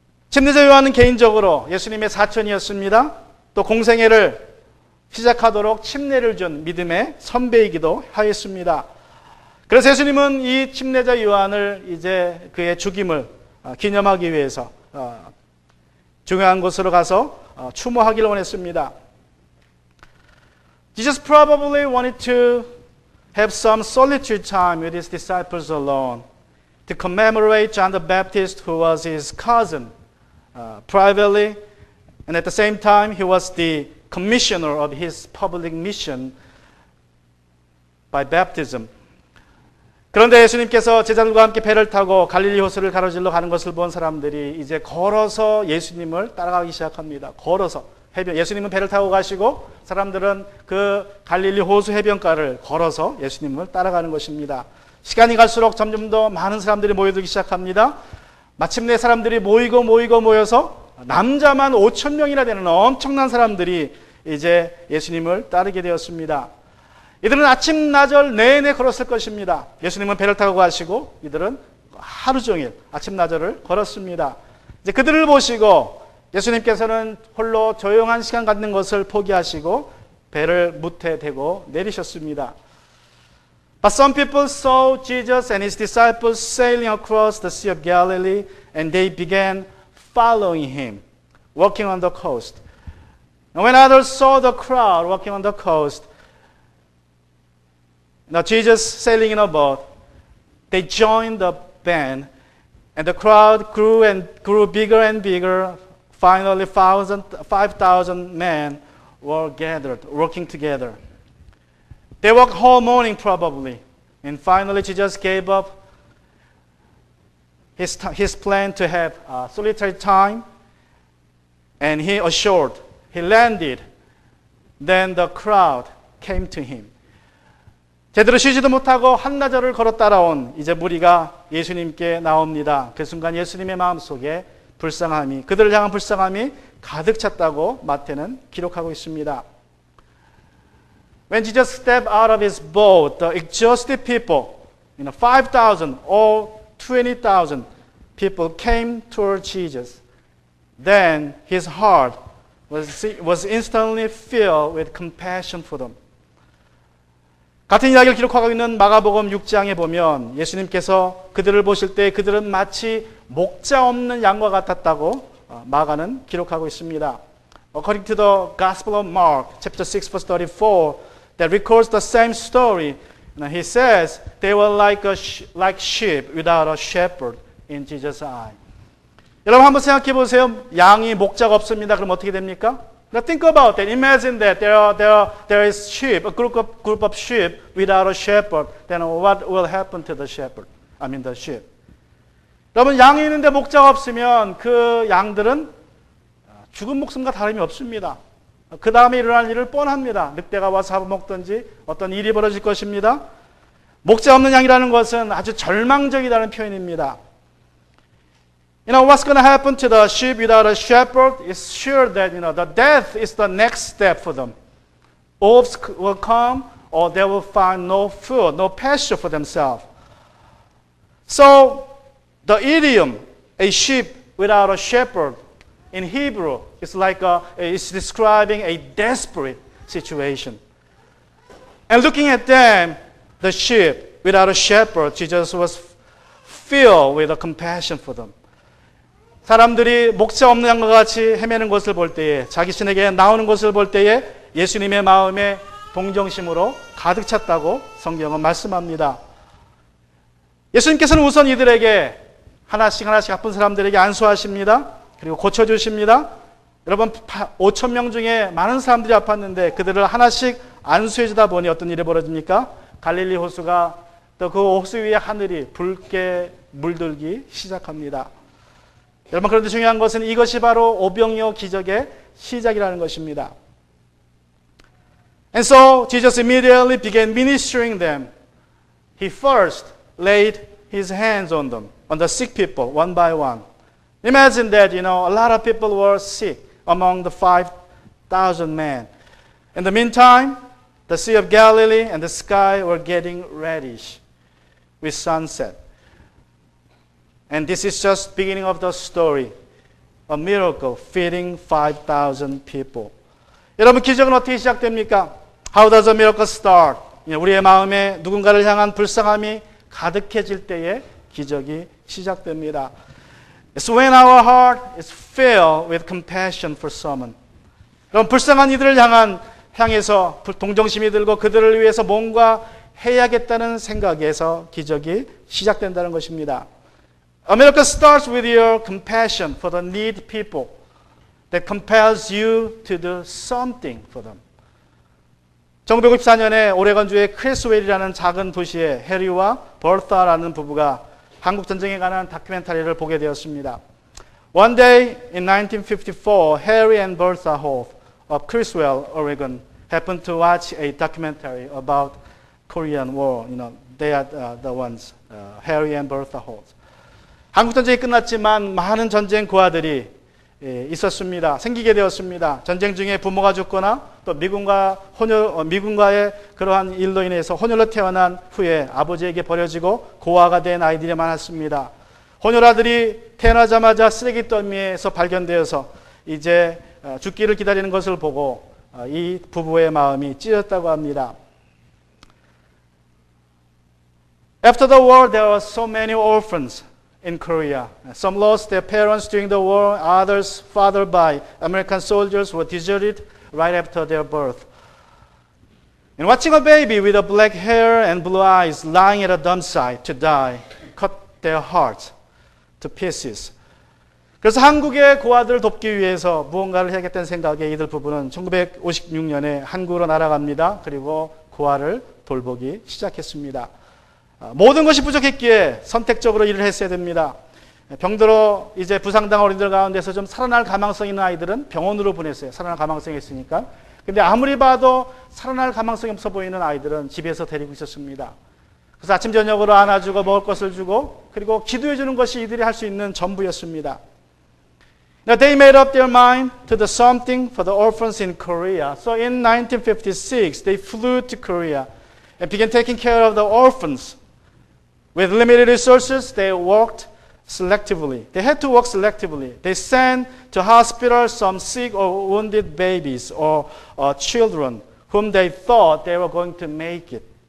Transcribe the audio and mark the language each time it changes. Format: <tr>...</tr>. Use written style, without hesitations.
<ko>침례자 요한은 개인적으로 예수님의 사촌이었습니다. 또 공생애를 시작하도록 침례를 준 믿음의 선배이기도 하였습니다. 그래서 예수님은 이 침례자 요한을 이제 그의 죽임을 기념하기 위해서 중요한 곳으로 가서 추모하기를 원했습니다.</ko> <en>Jesus probably wanted to have some solitude time with his disciples alone to commemorate John the Baptist, who was his cousin, privately, and at the same time he was the commissioner of his public mission by baptism.</en> <ko>그런데 예수님께서 제자들과 함께 배를 타고 갈릴리 호수를 가로질러 가는 것을 본 사람들이 이제 걸어서 예수님을 따라가기 시작합니다. 걸어서 해변. 예수님은 배를 타고 가시고 사람들은 그 갈릴리 호수 해변가를 걸어서 예수님을 따라가는 것입니다. 시간이 갈수록 점점 더 많은 사람들이 모여들기 시작합니다. 마침내 사람들이 모여서 남자만 5천 명이나 되는 엄청난 사람들이 이제 예수님을 따르게 되었습니다. 이들은 아침 나절 내내 걸었을 것입니다. 예수님은 배를 타고 가시고 이들은 하루 종일 아침 나절을 걸었습니다. 이제 그들을 보시고 예수님께서는 홀로 조용한 시간 갖는 것을 포기하시고 배를 무태 대고 내리셨습니다.</ko> <en>But some people saw Jesus and his disciples sailing across the Sea of Galilee, and they began following him, walking on the coast. And when others saw the crowd walking on the coast, now Jesus sailing in a boat, they joined the band, and the crowd grew and grew bigger and bigger. Finally, 5,000 men were gathered, working together. They worked whole morning probably, and finally Jesus gave up his plan to have solitary time, and he assured, he landed. Then the crowd came to him.</en> <ko>제대로 쉬지도 못하고 한나절을 걸어 따라온 이제 무리가 예수님께 나옵니다. 그 순간 예수님의 마음속에 불쌍함이, 그들을 향한 불쌍함이 가득 찼다고 마태는 기록하고 있습니다.</ko> <en>When Jesus stepped out of his boat, the exhausted people, 5,000 or 20,000 people came toward Jesus. Then his heart was instantly filled with compassion for them.</en> <ko>같은 이야기를 기록하고 있는 마가복음 6장에 보면 예수님께서 그들을 보실 때 그들은 마치 목자 없는 양과 같았다고 마가는 기록하고 있습니다.</ko> <en>According to the Gospel of Mark, chapter 6, verse 34, that records the same story, he says they were like sheep without a shepherd in Jesus' eye.</en> <ko>여러분 한번 생각해 보세요. 양이 목자가 없습니다. 그럼 어떻게 됩니까?</ko> <en>Now think about that. Imagine that there is sheep, a group of sheep without a shepherd. Then what will happen to the shepherd? The sheep.</en> <ko>여러분 양이 있는데 목자가 없으면 그 양들은 죽은 목숨과 다름이 없습니다. 그 다음에 일어날 일을 뻔합니다. 늑대가 와서 잡아먹든지 어떤 일이 벌어질 것입니다. 목자 없는 양이라는 것은 아주 절망적이라는 표현입니다.</ko> <en>What's going to happen to the sheep without a shepherd? It's sure that, the death is the next step for them. Wolves will come, or they will find no food, no pasture for themselves. So, the idiom, a sheep without a shepherd, in Hebrew, it's describing a desperate situation. And looking at them, the sheep without a shepherd, Jesus was filled with a compassion for them.</en> <ko>사람들이 목자 없는 양과 같이 헤매는 것을 볼 때에, 자기 신에게 나오는 것을 볼 때에 예수님의 마음에 동정심으로 가득 찼다고 성경은 말씀합니다. 예수님께서는 우선 이들에게 하나씩 아픈 사람들에게 안수하십니다. 그리고 고쳐주십니다. 여러분 5천 명 중에 많은 사람들이 아팠는데 그들을 하나씩 안수해 주다 보니 어떤 일이 벌어집니까? 갈릴리 호수가 또 그 호수 위에 하늘이 붉게 물들기 시작합니다. 여러분 그런데 중요한 것은 이것이 바로 오병이어 기적의 시작이라는 것입니다.</ko> <en>And so Jesus immediately began ministering them. He first laid his hands on them, on the sick people, one by one. Imagine that, a lot of people were sick among the 5,000 men. In the meantime, the Sea of Galilee and the sky were getting reddish with sunset. And this is just beginning of the story. A miracle feeding 5,000 people.</en> <ko>여러분, 기적은 어떻게 시작됩니까?</ko> <en>How does a miracle start?</en> <ko>우리의 마음에 누군가를 향한 불쌍함이 가득해질 때에 기적이 시작됩니다.</ko> <en>It's when our heart is filled with compassion for someone.</en> <ko>그럼 불쌍한 이들을 향해서 동정심이 들고 그들을 위해서 뭔가 해야겠다는 생각에서 기적이 시작된다는 것입니다.</ko> <en>A miracle starts with your compassion for the needy people that compels you to do something for them.</en> <ko>1954년에 오레건주의 크리스웰이라는 작은 도시에 해리와 버사라는 부부가 한국 전쟁에 관한 다큐멘터리를 보게 되었습니다.</ko> <en>One day in 1954, Harry and Bertha Holt of Criswell, Oregon, happened to watch a documentary about Korean War. They are the ones, Harry and Bertha Holt.</en> <ko>한국 전쟁이 끝났지만 많은 전쟁 고아들이 있었습니다. 생기게 되었습니다. 전쟁 중에 부모가 죽거나 또 미군과의 그러한 일로 인해서 혼혈로 태어난 후에 아버지에게 버려지고 고아가 된 아이들이 많았습니다. 혼혈아들이 태어나자마자 쓰레기 더미에서 발견되어서 이제 죽기를 기다리는 것을 보고 이 부부의 마음이 찢었다고 합니다.</ko> <en>After the war, there were so many orphans in Korea. Some lost their parents during the war, others fathered by American soldiers were deserted right after their birth. And watching a baby with a black hair and blue eyes lying at a dump site to die cut their hearts to pieces.</en> <ko>그래서 한국의 고아들을 돕기 위해서 무언가를 해야겠다는 생각에 이들 부부는 1956년에 한국으로 날아갑니다. 그리고 고아를 돌보기 시작했습니다. 모든 것이 부족했기에 선택적으로 일을 했어야 됩니다. 병들어 이제 부상당한 어린이들 가운데서 좀 살아날 가망성 있는 아이들은 병원으로 보냈어요. 살아날 가망성이 있으니까. 근데 아무리 봐도 살아날 가망성이 없어 보이는 아이들은 집에서 데리고 있었습니다. 그래서 아침 저녁으로 안아주고 먹을 것을 주고 그리고 기도해 주는 것이 이들이 할 수 있는 전부였습니다.</ko> <en>Now they made up their mind to do something for the orphans in Korea. So in 1956, they flew to Korea and began taking care of the orphans. With limited resources, they worked selectively. They had to work selectively. They sent to hospitals some sick or wounded babies or children whom they thought they were going to make it.</en>